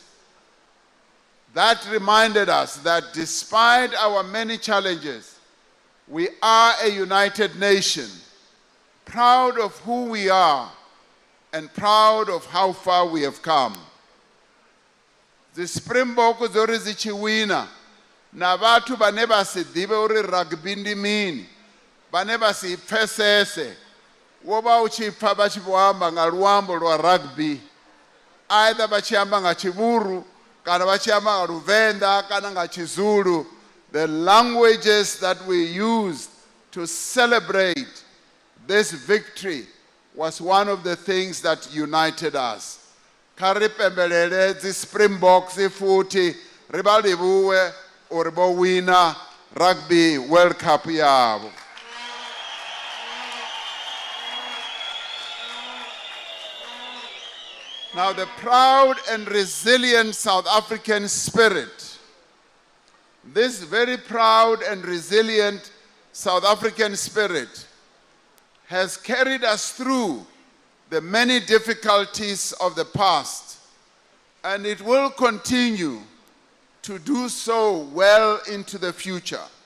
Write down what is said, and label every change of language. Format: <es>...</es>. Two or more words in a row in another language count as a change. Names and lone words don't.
<en>That reminded us that despite our many challenges, we are a united nation, proud of who we are and proud of how far we have come.</en> <ve>The Springbok zori zichiwina na vatu bane basidive uri rugby ndi mini bane basipfesese wo ba uchipfa bachivoamba nga luambo lwa rugby either bachiamba nga chivuru kana bachiamba nga luvenda kana nga chizulu.</ve> <en>The languages that we used to celebrate this victory was one of the things that united us.</en> <ts>Karipembelele zi Springboks futhi ribalibuwe uribo winner rugby World Cup yabo.</ts> <en>Now the proud and resilient South African spirit, this very proud and resilient South African spirit has carried us through the many difficulties of the past, and it will continue to do so well into the future.</en>